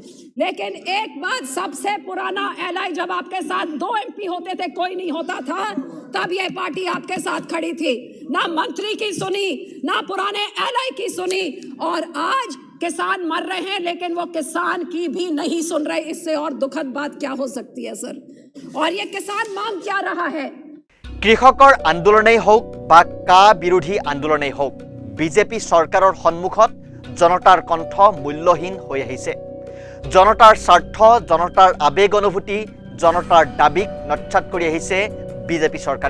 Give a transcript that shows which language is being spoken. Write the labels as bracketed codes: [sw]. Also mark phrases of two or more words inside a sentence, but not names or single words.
[hi] लेकिन एक बात सबसे पुराना एलआई, जब आपके साथ 2 एमपी होते थे, कोई नहीं होता था, तब यह पार्टी आपके साथ खड़ी थी। ना मंत्री की सुनी, ना पुराने एलआई की सुनी, और आज किसान मर रहे हैं लेकिन वो किसान की भी नहीं सुन रहे। इससे और दुखद बात क्या हो सकती है सर? और ये किसान मांग क्या रहा है? [as] কৃষকৰ আন্দোলনেই হোক বা কা বিৰোধী আন্দোলনেই হোক, বিজেপি চৰকাৰৰ সন্মুখত জনতাৰ কণ্ঠ মূল্যহীন হৈ আহিছে। জনতাৰ স্বাৰ্থ, জনতাৰ আবেগ অনুভূতি, জনতাৰ দাবীক নৎসাৎ কৰি আহিছে বিজেপি চৰকাৰে।